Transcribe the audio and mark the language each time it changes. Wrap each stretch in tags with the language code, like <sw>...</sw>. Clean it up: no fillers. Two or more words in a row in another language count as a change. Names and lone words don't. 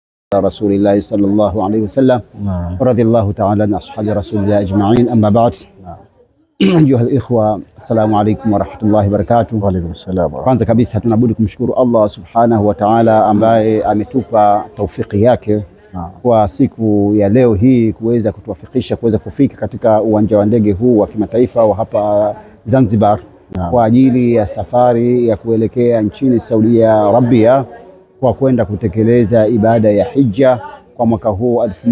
<ar>رسول الله صلى الله عليه وسلم رضي الله تعالى عن أصحاب رسول الله أجمعين. أما بعد أيها الإخوة, السلام عليكم ورحمة الله وبركاته. وعليكم السلام.</ar> <sw>Kwanza kabisa tunabudi kumshukuru Allah</sw> <ar>سبحانه وتعالى</ar> <sw>ambaye ametupa taufiki yake kwa siku ya leo hii kuweza kutuwafikisha kuweza kufika katika uwanja wa ndege huu wa kimataifa wa hapa Zanzibar kwa ajili ya safari ya kuelekea nchini Saudi Arabia kwa kwenda kutekeleza ibada ya hija kwa mwaka huu</sw>